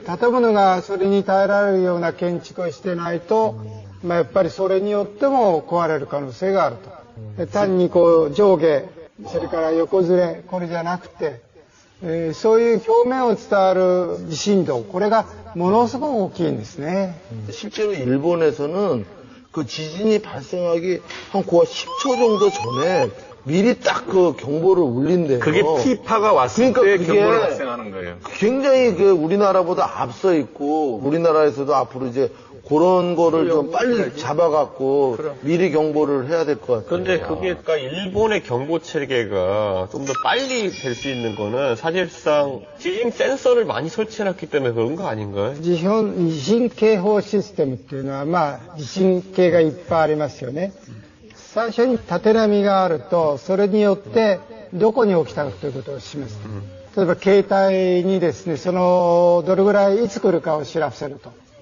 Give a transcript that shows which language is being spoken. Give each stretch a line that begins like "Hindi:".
Japanese: 建物がそれに耐えられるような建築をしてないと、やっぱりそれによっても壊れる可能性があると。で単にこう上下、それから横ずれ、これじゃなくて、そういう表面を伝わる地震動、これがものすごく大きいんですね。
Korean: 실제로 일본에서는 그 지진이 발생하기 한 10초 정도 전에 미리 딱 그 경보를 울린대요. 그게 P파가 왔을 그러니까 때 그게 경보를 발생하는 거예요. 굉장히 그 우리나라보다 앞서 있고 우리나라에서도 앞으로 이제 그런 거를 좀 빨리 잡아갖고 미리 경보를 해야 될 것 같아요. 근데 그게 그러니까 일본의 경보 체계가 좀 더 빨리 될 수 있는 거는 사실상 지진 센서를 많이 설치해놨기 때문에 그런 거 아닌가요?
Japanese: 地震警報システムっていうのは、地震計がいっぱいありますよね。最初に縦波があると、それによってどこに起きたかということを示す。例えば携帯にですね、どれぐらいいつ来るかを知らせると。